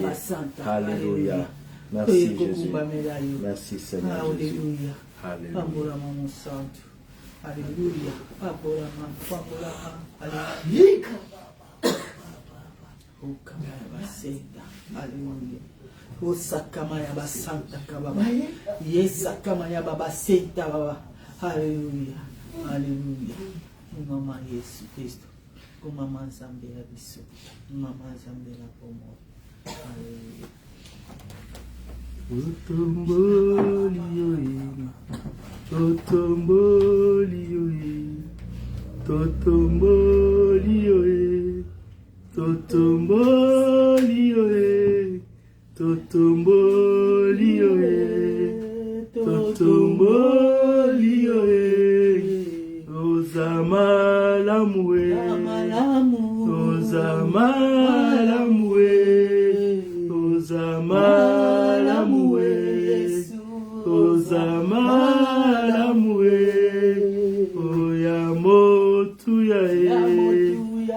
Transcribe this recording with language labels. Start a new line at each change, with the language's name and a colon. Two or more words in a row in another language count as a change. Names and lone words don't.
French: Alléluia. Merci Jésus. Merci Seigneur. Alléluia. Alléluia. Alléluia. Alléluia.
Lingala: O sakama ya basanta kababa. Yes sakama ya baba senta baba. Alléluia. Alléluia. Mama Yesu Kristo. Mama Nzambe ya biso. Mama Nzambe la pomo.
French: Alléluia.
Lingala: Otomboli yoyi. Otomboli yoyi. Totomboli yoyi. Totomboli yoe, totomboli yoe, totomboli yoe, ozama lamwe, ozama lamwe, ozama lamwe, ozama lamwe, oyamotu yae.